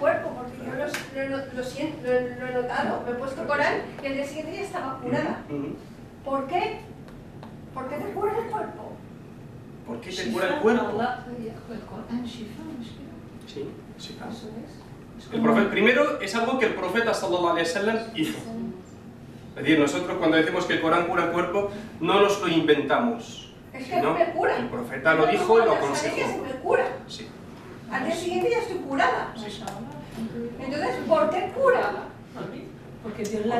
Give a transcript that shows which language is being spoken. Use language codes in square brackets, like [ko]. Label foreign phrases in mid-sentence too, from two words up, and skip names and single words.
[es] el cuerpo, porque yo lo siento, lo he notado. Me he puesto Corán y el día siguiente ya estaba curada. ¿Por qué? ¿Por qué te cura el cuerpo? ¿Por qué te cura el cuerpo? Sí, sí, claro. El profeta, primero, es algo que el profeta [ar] صلى الله عليه وسلم [es] hizo. Es decir, nosotros cuando decimos que el Corán cura el cuerpo, no nos lo inventamos. Es que no me cura. El profeta lo dijo y lo aconsejó. Me cura. Sí. Al día siguiente ya estoy curada. Sí. Entonces, ¿por qué cura? Porque Dios la